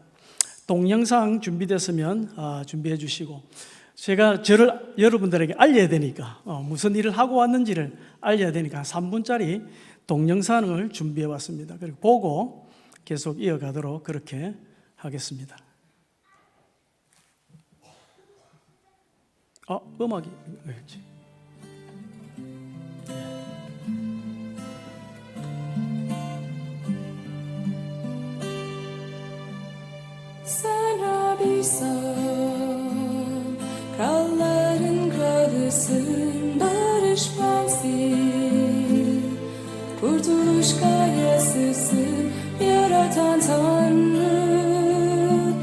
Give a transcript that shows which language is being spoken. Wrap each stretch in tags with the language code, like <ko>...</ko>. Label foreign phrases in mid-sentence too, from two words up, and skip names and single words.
<ko>동영상 준비됐으면 준비해 주시고, 제가 저를 여러분들에게 알려야 되니까 무슨 일을 하고 왔는지를 알려야 되니까 3분짜리 동영상을 준비해 왔습니다. 그리고 보고 계속 이어가도록 그렇게 하겠습니다. 음악이 왜지?</ko> <tr>Kralların kralısın, barış prensin, kurtuluş kayasısın, yaratan Tanrı.</tr>